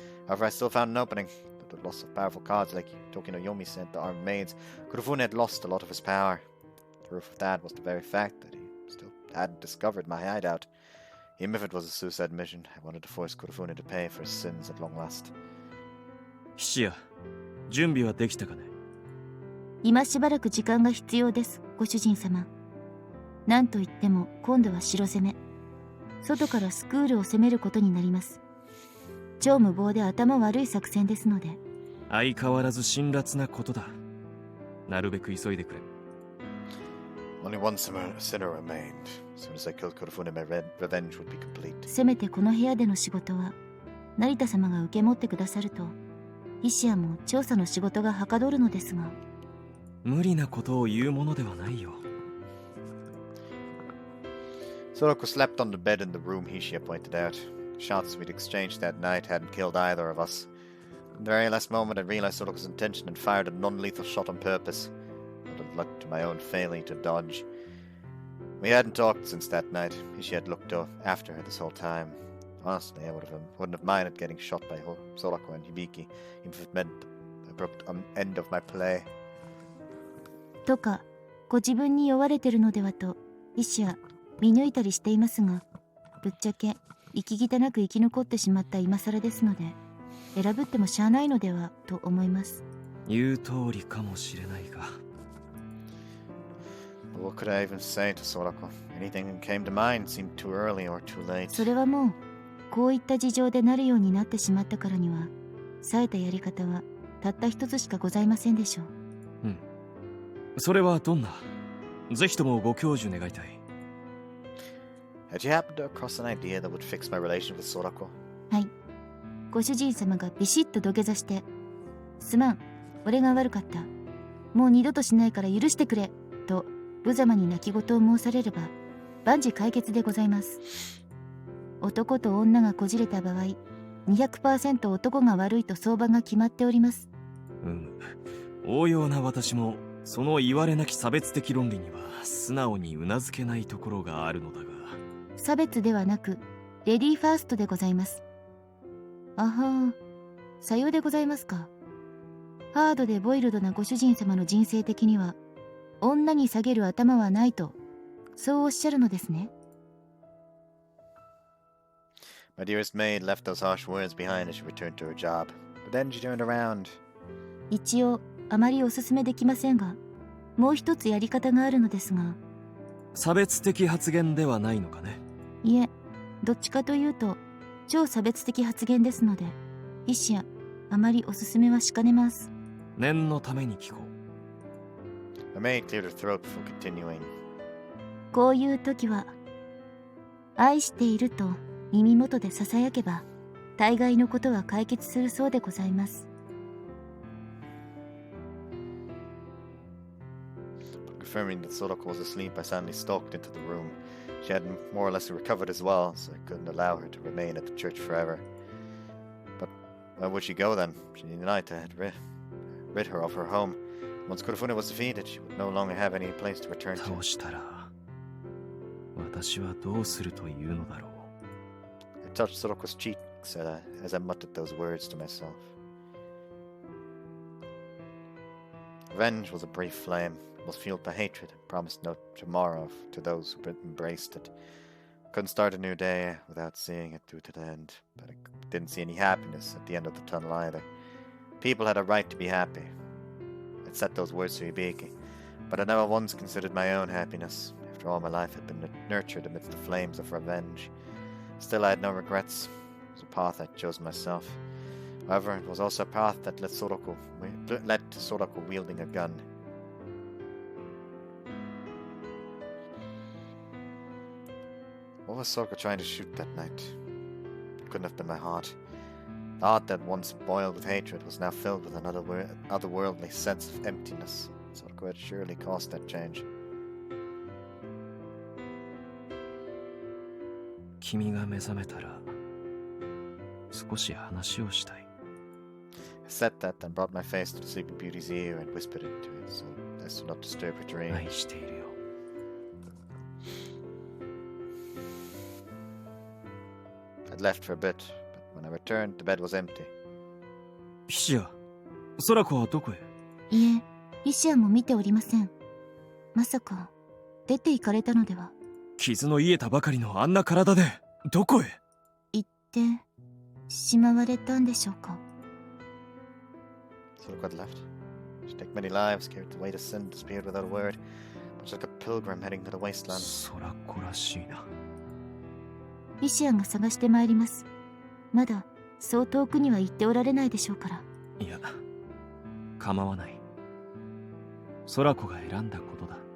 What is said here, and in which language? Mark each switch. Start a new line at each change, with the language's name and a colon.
English: However, I still found an opening. With the loss of powerful cards like Tokino Yomise and the armed maids, Kurofune had lost a lot of his power. The proof of that was the very fact that he still hadn't discovered my hideout. Even if it was a suicide mission, I wanted to force Kurofune to pay for his sins at long last.
Japanese: 菱谷、準備はできたかね？今しばらく時間が必要です、ご主人様。なんといっても今度は城攻め。外からスクールを攻めることになります。超無謀で頭悪い作戦ですので。相変わらず辛辣なことだ。なるべく急いでくれ。
English: Only one sinner remained. As soon as I killed Kurofune, my revenge would be complete.
Japanese: せめてこの部屋での仕事は成田様が受け持ってくださると、菱谷も調査の仕事がはかどるのですが。無理なことを言うものではないよ。
English: Sorako slept on the bed in the room Hishiya pointed out. Shots we'd exchanged that night hadn't killed either of us. In the very last moment I realized Soroko's intention and fired a non-lethal shot on purpose. Out of luck to my own failing to dodge. We hadn't talked since that night. Hishiya had looked after her this whole time. Honestly, I wouldn't have minded getting shot by Sorako and Hibiki, even if it meant I abrupt end of my play.
Japanese: とか、ご自分に酔われてるのではと、医師は見抜いたりしていますが、ぶっちゃけ、息汚く生き残ってしまった今更ですので、選ぶってもしゃあないのではと思います。言う通りかもしれないが。
English: But what could I even say to Sorako? Anything that came to mind seemed too early or too late.
Japanese: それはもう、こういった事情でなるようになってしまったからには、冴えたやり方はたった一つしかございませんでしょう。うん。それはどんな？ぜひともご教授願いたい。
English: Had you happened to cross an idea that would fix my relation with Sorako?
Japanese: はい。ご主人様がビシッと土下座して、すまん、俺が悪かった。もう二度としないから許してくれ、と無様に泣き言を申されれば、万事解決でございます。男と女がこじれた場合、200% 男が悪いと相場が決まっております。応用な私も、その言われなき差別的論理には素直にうなずけないところがあるのだが。差別ではなく、レディーファーストでございます。あはー、さようでございますか。ハードでボイルドなご主人様の人生的には、女に下げる頭はないと、そうおっしゃるのですね。
English: My dearest maid left those harsh words behind as she returned to her job. But then she turned around.
Japanese: 一応、あまりおすすめできませんが、もう一つやり方があるのですが。差別的発言ではないのかね。いえ、どっちかというと、超差別的発言ですので、医師やあまりおすすめはしかねます。念のために聞こ
English: The maid cleared her throat before continuing.
Japanese: こういう時は、愛していると耳元でささやけば、大概のことは解決するそうでございます。
English: Confirming that Sorako was asleep, I suddenly stalked into the room. She had more or less recovered as well, so I couldn't allow her to remain at the church forever. But where would she go then? Shinzon had rid her of her home. Once Kurofune was defeated, she would no longer have any place to return う。 to.
Japanese: 倒したら、私はどうするというのだろう。
English: I touched Soroko's cheeks as I muttered those words to myself. Revenge was a brief flame. It was fueled by hatred and promised no tomorrow to those who embraced it. Couldn't start a new day without seeing it through to the end, but I didn't see any happiness at the end of the tunnel either. People had a right to be happy. I'd said those words to Hibiki, but I never once considered my own happiness. After all, my life had been nurtured amidst the flames of revenge. Still, I had no regrets. It was a path I chose myself. However, it was also a path that led to Sorako wielding a gun. What was Soraka trying to shoot that night? It couldn't have been my heart. The heart that once boiled with hatred was now filled with an otherworldly sense of emptiness. Soraka had surely caused that change.
Japanese: 君が目覚めたら、少し話をしたい。
English: I said that and brought my face to the sleeping beauty's ear and whispered into it so as to not disturb her dream.
Japanese: 愛しているよ。
English: I'd left for a bit, but when I returned, the bed was empty.
Japanese: ヒシア、ソラコはどこへ？いえ、医師やも見ておりません。まさか、出て行かれたのでは。傷の癒えたばかりのあんな体で、どこへ？行って、しまわれたんでしょうか。
English: Soraka had left. She took many lives, carried the weight of sin, disappeared without a word, much like a pilgrim heading to the wasteland.
Japanese: ソラコらしいな。医師やが探してまいります。まだ、そう遠くには行っておられないでしょうから。いや、構わない。ソラコが選んだことだ。